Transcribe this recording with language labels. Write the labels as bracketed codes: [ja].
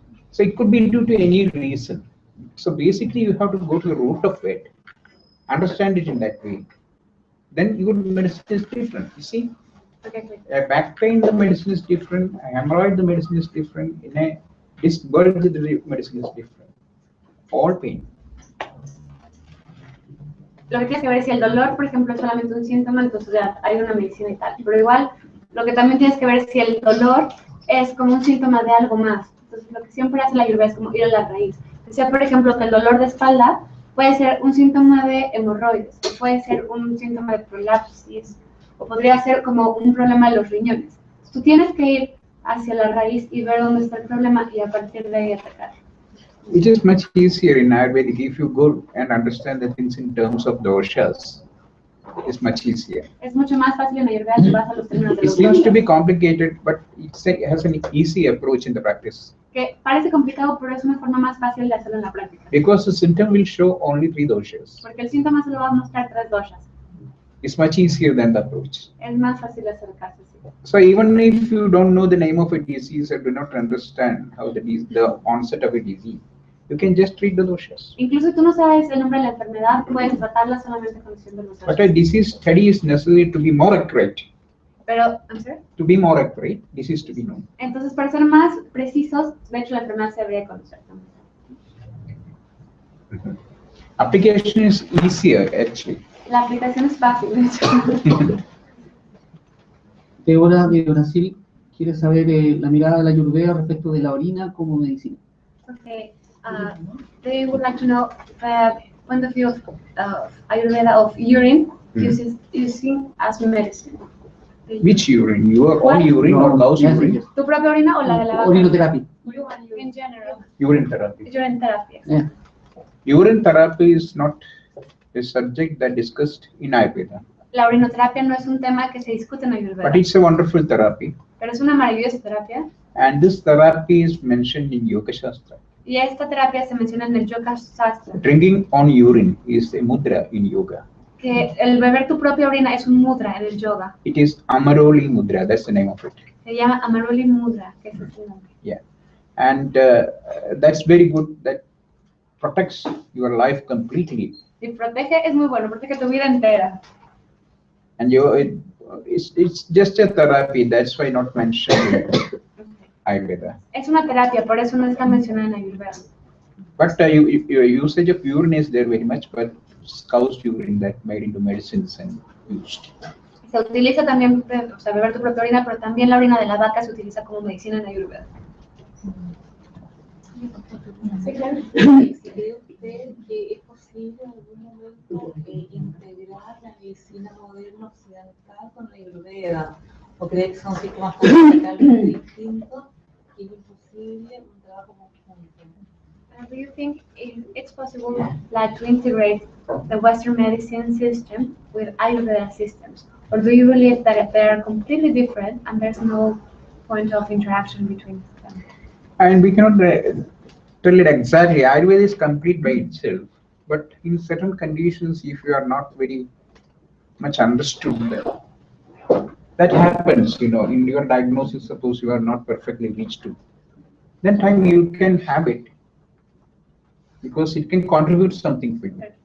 [en] So it could be due to any reason. So basically, you have to go to the root of it, understand it in that way. Then your medicine is different. You see, a back pain, the medicine is different. A hemorrhoid, the medicine is different. In a disc bulge, the medicine is different. All pain. [es] Lo que tienes que ver es si el dolor, por ejemplo, es solamente un síntoma, entonces ya hay una medicina y tal. Pero igual, lo que también tienes que ver es si el dolor es como un síntoma de algo más. Entonces, lo que siempre hace la Ayurveda es como ir a la raíz. Decía, por ejemplo, que el dolor de espalda puede ser un síntoma de hemorroides, o puede ser un síntoma de prolapsis, o podría ser como un problema de los riñones. Tú tienes que ir hacia la raíz y ver dónde está el problema y a partir de ahí atacar. [en] It is much easier in Ayurvedic if you go and understand the things in terms of doshas. It's much easier. [es] Es mucho más fácil en Ayurveda si vas a los términos de [en] It [es] los [en] seems to [es] doshas. [en] be complicated, but it has an easy approach in the practice. [es] Que parece complicado, pero es una forma más fácil de hacerlo en la práctica. [en] Because the symptom will show only 3 doshas. [es] Porque el síntoma se lo va a mostrar 3 doshas. [en] It's much easier than the approach. [es] Es más fácil acercarse. Sí. [en] So even if you don't know the name of a disease or do not understand how the onset of a disease, you can just treat the doshas. [es] Incluso tú no sabes el nombre de la enfermedad, puedes tratarla solamente conociendo los [en] But a [es] doshas. [en] disease study is necessary to be more accurate. Pero, I'm sorry. To be more accurate, disease to be known. [es] Entonces, para ser más precisos, de hecho la enfermedad se debería conocer también. [en] Application is easier actually. [es] La aplicación es fácil, de hecho. Débora de Brasil quiere saber la mirada de la Ayurveda respecto de la orina como medicina. [en] Okay. They would like to know the point of view of Ayurveda of urine using as medicine. Which urine? Your own urine or cow's urine? [es] ¿Tu propia orina o la de la vaca? Orinoterapia. [en] In general. Urine therapy. Urine therapy. Yeah. Urine therapy is not a subject that discussed in Ayurveda. [es] La orinoterapia no es un tema que se discute en Ayurveda. [en] But it's a wonderful therapy. [es] Pero es una maravillosa terapia. [en] And this therapy is mentioned in Yoga Shastra. [es] Y esta terapia se menciona en el Yoga Shastra. [en] Drinking on urine is a mudra in yoga. [es] Que el beber tu propia orina es un mudra en el yoga. [en] It is Amaroli Mudra, that's the name of it. [es] Se llama Amaroli Mudra, que es el nombre. [en] Yeah. And that's very good, that protects your life completely. [es] Y protege, es muy bueno, protege tu vida entera. [en] And it's just a therapy, that's why not mentioned in Ayurveda. [es] Es una terapia, por eso no está mencionada en Ayurveda. [en] But your usage of urine is there very much, but it's cow's urine that made into medicines and used. [es] Se utiliza también, o sea, beber tu propia orina, pero también la orina de la vaca se utiliza como medicina en Ayurveda. Sí, claro. ¿Cree usted que es posible en algún momento integrar la medicina moderna occidental con la Ayurveda? ¿O cree que son sistemas radicalmente distintos y es imposible un trabajo conjunto? [en] Do you think it's possible, like, to integrate the Western medicine system with Ayurveda systems, or do you believe that they are completely different and there's no point of interaction between them? And we cannot tell it exactly. Ayurveda is complete by itself, but in certain conditions, if you are not very much understood, that happens, in your diagnosis, suppose you are not perfectly reached to, then time you can have it, because it can contribute something for you.